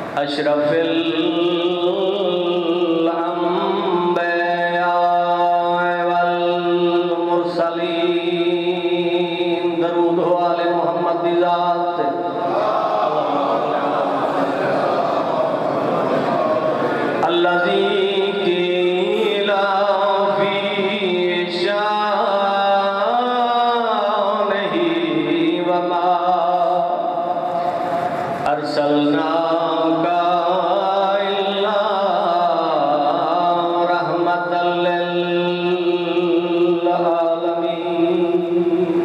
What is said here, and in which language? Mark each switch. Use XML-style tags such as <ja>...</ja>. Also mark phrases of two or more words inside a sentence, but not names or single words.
<ar>أشرف الأنبياء والمرسلين,</ar> <pa>درود ہو آل محمد دی ذات.</pa> <ar>الذي قيل في شأنه وما أرسلناك إلا رحمة للعالمين.</ar>